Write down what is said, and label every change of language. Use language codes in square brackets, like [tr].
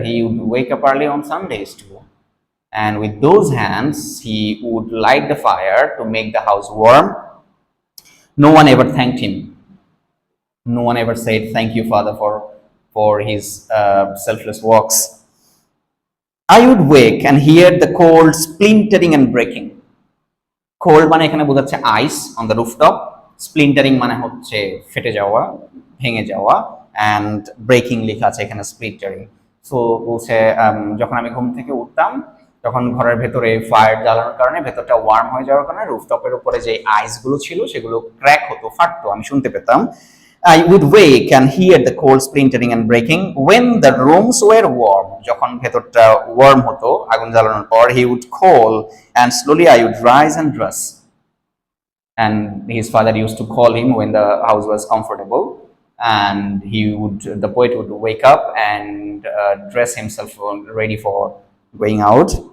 [en] He would wake up early on Sundays too, and with those hands he would light the fire to make the house warm. No one ever thanked him. No one ever said thank you, father, for his selfless works. I would wake and hear the cold splintering and breaking. [bn] Cold মানে এখানে বোঝাচ্ছে [en] ice on the rooftop. [bn] Splintering মানে হচ্ছে ফেটে যাওয়া, ভেঙে যাওয়া, [en] and breaking [bn] লেখা আছে এখানে splintering. সো বলছে যখন আমি ঘুম থেকে উঠতাম তখন ঘরের ভেতরে ফায়ার জ্বালানোর কারণে ভেতরটা ওয়ার্ম হয়ে যাওয়ার কারণে রুফটপের উপরে যে আইস গুলো ছিল সেগুলো ক্র্যাক হতো, ফাটতো, আমি শুনতে পেতাম. I would wake and hear the cold splintering and breaking when the rooms were warm. যখন ভেতরটা ওয়ার্ম হতো আগুন জ্বালানোর পর, [en] he would call and slowly I would rise and dress. And his father used to call him when the house was comfortable, and the poet would wake up and dress himself ready for going out,